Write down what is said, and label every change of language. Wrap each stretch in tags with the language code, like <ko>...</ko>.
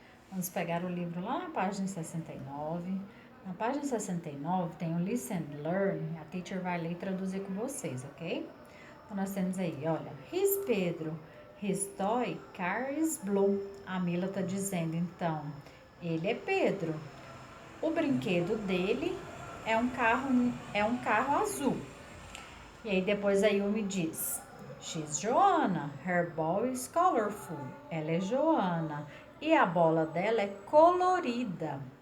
<pt>Vamos pegar o livro lá na página 69. Na página 69 tem o Listen and Learn. A teacher vai ler e traduzir com vocês, ok? Então, nós temos aí, olha.</pt> <en>His Pedro, his toy car is blue.</en> <pt>A Mila tá dizendo, então, ele é Pedro. O brinquedo dele é um carro azul. E aí depois a Yumi diz,</pt> <en>she's Joanna, her ball is colorful.</en> <pt>Ela é Joana e a bola dela é colorida.</pt>